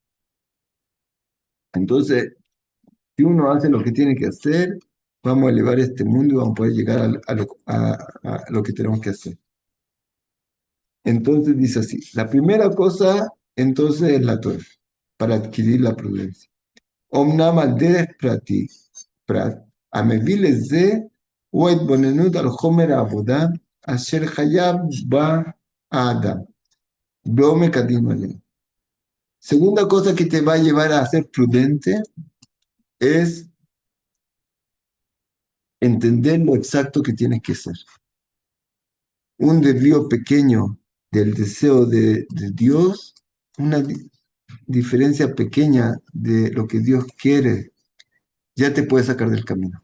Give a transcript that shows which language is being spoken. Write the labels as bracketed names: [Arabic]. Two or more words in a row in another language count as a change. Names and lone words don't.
[Spanish] Entonces, si uno hace lo que tiene que hacer, vamos a elevar este mundo y vamos a poder llegar a lo que tenemos que hacer. Entonces dice así, la primera cosa entonces es la Torah, para adquirir la prudencia. [Hebrew] אמנם על דרך פרטי, פרט, המביא לזה הוא ההתבוננות על חומר העבודה אשר חייב בה האדם, בעומק הדין עליהם. [Spanish] Segunda cosa que te va a llevar a ser prudente es entender lo exacto que tienes que ser. Un desvío pequeño del deseo de Dios, una diferencia pequeña de lo que Dios quiere, ya te puede sacar del camino.